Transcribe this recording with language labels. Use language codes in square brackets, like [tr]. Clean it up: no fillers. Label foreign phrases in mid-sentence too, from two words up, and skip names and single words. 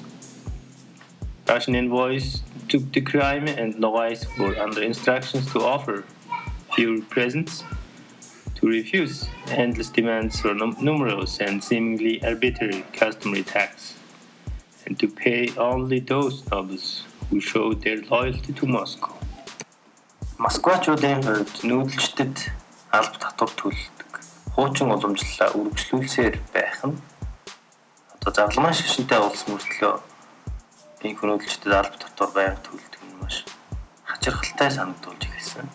[en] Russian envoys took the Crimea and Nogai were under instructions to offer fewer presents, to refuse endless demands for numerous and seemingly arbitrary customary tax, and to pay only those nobles who showed their loyalty to Moscow. [mn] Москвачуудын хувьд нүүдэлчдэд алба татвар төлдөг. Хуучин уламжлалаа үргэлжлүүлсээр байх нь одоо зарламын шашинтай улс мөртлөө энэ нүүдэлчдэд алба татвар байнга төлдөг нь маш хачирхалтай санагдуулж эхэлсэн.